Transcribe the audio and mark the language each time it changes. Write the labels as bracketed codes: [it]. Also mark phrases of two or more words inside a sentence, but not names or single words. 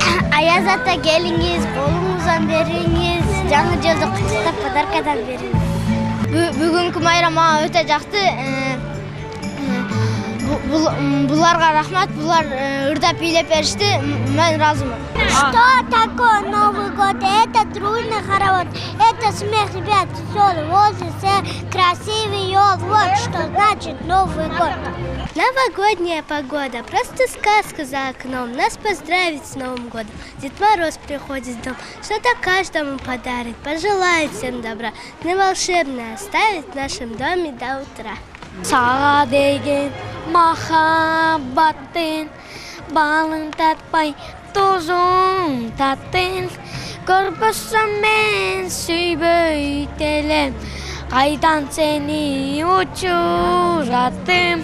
[ky] Аязата келиңиз, колуңуздан бериңиз, жаңы жылды куттуктап подаркадан бериңиз. Бүгүнкү майрам мага өтө жакты. Буларга рахмат, булар ырдап бийлеп беришти, мен разымын. [ru] Что такое Новый год? Это дружный хоровод, это смех ребят, веселый возраст, красивый ел. Вот что значит Новый год. Новогодняя погода, просто сказка за окном. Нас поздравить с Новым годом. Дед Мороз приходит в дом, что-то каждому подарит, пожелает всем добра. Не волшебное оставит в нашем доме до утра. [ky] Сага деген махаббаттын балын татпай тозун таттын көрбөсөм мен сүйбөйт элем кайдан сени учураттым.